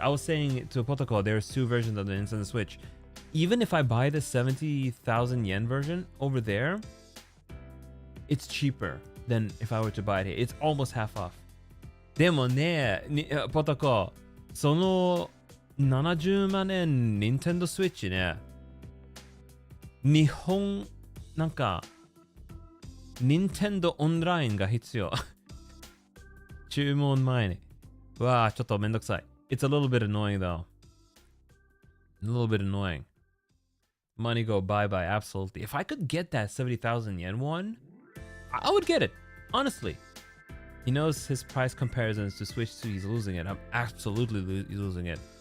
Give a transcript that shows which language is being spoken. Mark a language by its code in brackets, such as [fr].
[en] I was saying to Protocol, there's two versions of the Nintendo Switch. Even if I buy the 70,000 yen version over there, it's cheaper than if I were to buy it here. It's almost half off. [ja] でもね、Protocol、その70万円 Nintendo Switch ね、日本、なんか、Nintendo オンラインが必要。注文前に。わあ、ちょっとめんどくさい。 [en] It's a little bit annoying though. A little bit annoying. Money go bye-bye, absolutely. If I could get that 70,000 yen one, I would get it. Honestly. He knows his price comparisons to Switch 2, he's losing it. I'm absolutely losing it.